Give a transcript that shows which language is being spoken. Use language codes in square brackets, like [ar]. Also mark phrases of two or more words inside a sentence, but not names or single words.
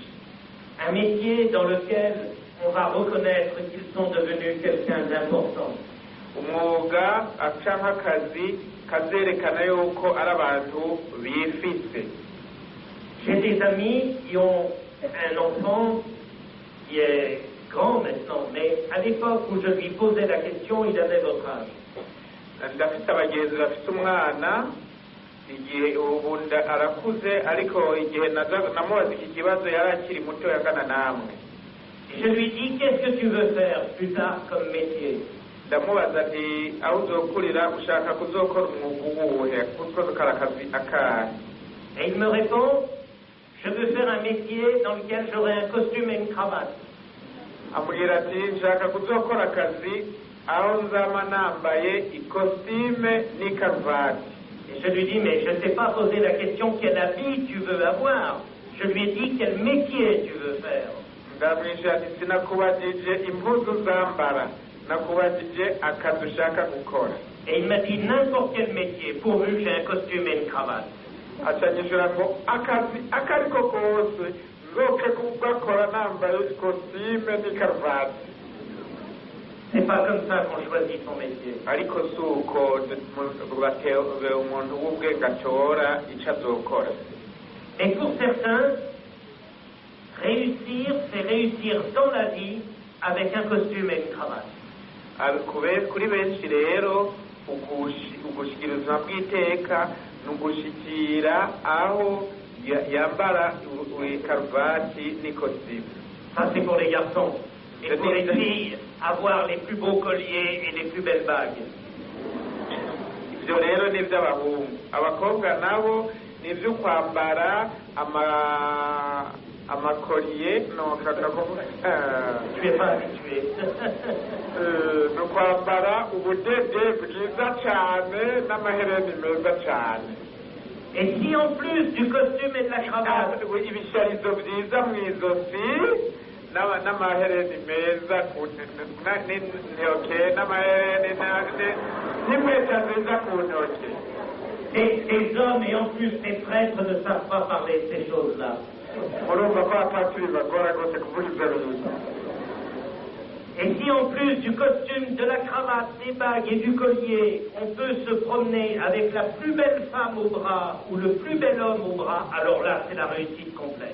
[fr] Un métier dans lequel on va reconnaître qu'ils sont devenus quelqu'un d'important. [rn] Umwuga canke akazi kazerekana yuko ari abantu bifise. [fr] J'ai des amis qui ont un enfant qui est grand maintenant, mais à l'époque où je lui posais la question, il avait votre âge. [rn] Ndafite abagenzi bafite umwana, igihe ubu arakuze, ariko igihe namubaza iki kibazo yari akiri muto yangana namwe. [fr] Je lui dis, qu'est-ce que tu veux faire plus tard comme métier? [rn] Ndamubaza nti aho uzokurira ushaka kuzokora umwuga uwuhe, kuzokora akazi akahe? [fr] Et il me répond, je veux faire un métier dans lequel j'aurai un costume et une cravate. [rn] Ambwira ati nshaka kuzokora akazi aho nzama nambaye ikositime n'ikaruvati. [fr] Et je lui dis, mais je ne t'ai pas posé la question quel habit tu veux avoir. Je lui ai dit quel métier tu veux faire. [rn] Ndamwisha ati sinakubajije impuzu zambara, nakubajije akazi ushaka gukora. [fr] Et il m'a dit n'importe quel métier, pourvu que j'ai un costume et une cravate. [rn] Acanyishura ngo akazi akariko kose nzoke kugakora nambaye ikositime n'ikaruvati. [fr] C'est pas comme ça qu'on choisit son métier. [rn] Ariko suko umuntu w'ubwenge atora ico azokora. [fr] Et pour certains, réussir, c'est réussir dans la vie avec un costume et une cravate. [rn] Kuri benshi rero ugushikira ubuzima bw'iteka ni ugushikira aho yambara ikaruvati n'ikositimu. [fr] Ça c'est pour les garçons. Et pour les filles, avoir les plus beaux colliers et les plus belles bagues. [rn] Ibyo rero ni iby'abahungu. Abakobwa nabo ni ibyo kwambara amakoriye, [fr] Tu es pas habitué. [rn] ni ukwambara ubudede bwiza cyane n'amahereni meza cyane. [fr] Et si en plus du costume et de la cravate, [rn] ibisharizo byiza mu izosi n'amahereni meza n'intoke n'amahereni n'impeta nziza ku ntoke. [fr] des hommes et en plus des prêtres ne savent pas parler de ces choses-là. [rn] Murumva ko abapatiri bagora rwose kuvuga ibyo bintu. [fr] Et si en plus du costume, de la cravate, des bagues et du collier, on peut se promener avec la plus belle femme au bras ou le plus bel homme au bras, alors là, c'est la réussite complète.